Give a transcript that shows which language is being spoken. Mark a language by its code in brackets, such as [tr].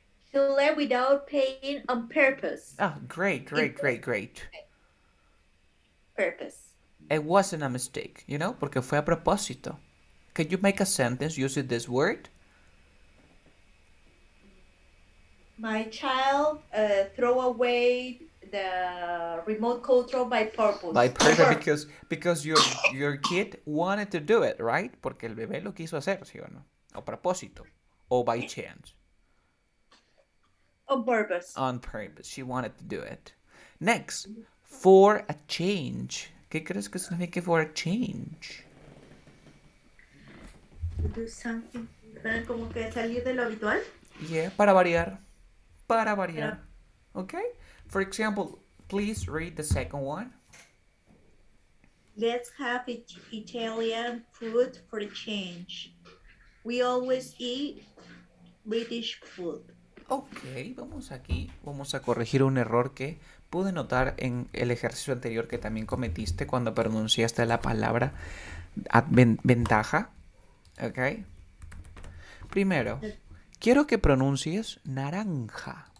[en] She left without paying on purpose. Ah, great, great, great, great. Purpose. It wasn't a mistake, you know, [es] porque fue a propósito. [en] Can you make a sentence using this word? My child throw away the remote control by purpose. By purpose, because your kid wanted to do it, right? [es] Porque el bebé lo quiso hacer, ¿sí o no? A propósito. O [en] by chance. On purpose. On purpose. She wanted to do it. Next, for a change. [es] ¿Qué crees que significa [en] for a change? Do something. [es] Como que salir de lo habitual. Yeah, para variar. Para variar. Okay? [en] For example, please read the second one. Let's have Italian food for a change. We always eat British food. [es] Ok, vamos a corregir un error que pude notar en el ejercicio anterior que también cometiste cuando pronunciaste la palabra ventaja. Ok. Primero, quiero que pronuncies naranja.